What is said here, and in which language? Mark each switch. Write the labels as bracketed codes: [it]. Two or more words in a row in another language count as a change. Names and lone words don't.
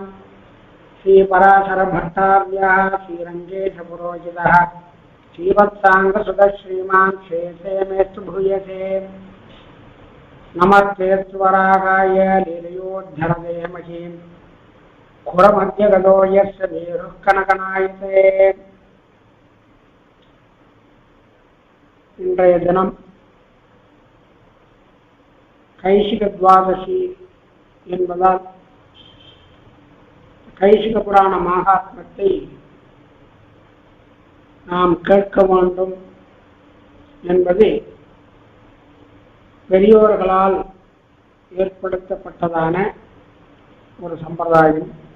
[sa] श्रीपराशरभट्टार्यः श्रीरङ्गेशपुरोहितः श्रीवत्साङ्गसुतः श्रीमान् शेषे मेस्तु भूयसे। नमस्ते स्वरागाय लीलयोद्धरदेहमहीम् खुरमध्यगतो यस्य मेरुः कनकनायते। [ta] இன்றைய தினம் கைசிக துவாதசி என்பதால் கைசிக புராண மகாத்மத்தை நாம் கேட்க வேண்டும் என்பது பெரியோர்களால் ஏற்படுத்தப்பட்டதான ஒரு சம்பிரதாயம்.